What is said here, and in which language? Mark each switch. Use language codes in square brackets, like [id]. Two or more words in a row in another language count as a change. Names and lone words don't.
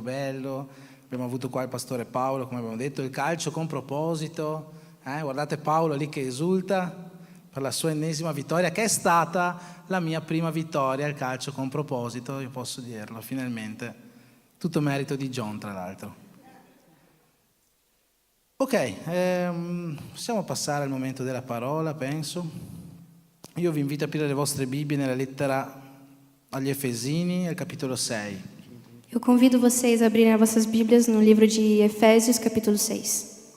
[it] bello, abbiamo avuto qua il pastore Paolo, come abbiamo detto, il calcio con proposito, guardate Paolo lì che esulta per la sua ennesima vittoria, che è stata la mia prima vittoria al calcio con proposito, io posso dirlo, finalmente, tutto merito di John tra l'altro. Ok, possiamo passare al momento della parola, penso. Io vi invito a aprire le vostre Bibbie nella lettera agli Efesini, al capitolo 6. [pt] Eu convido vocês a abrirem as vossas Bíblias no livro de Efésios, capítulo 6.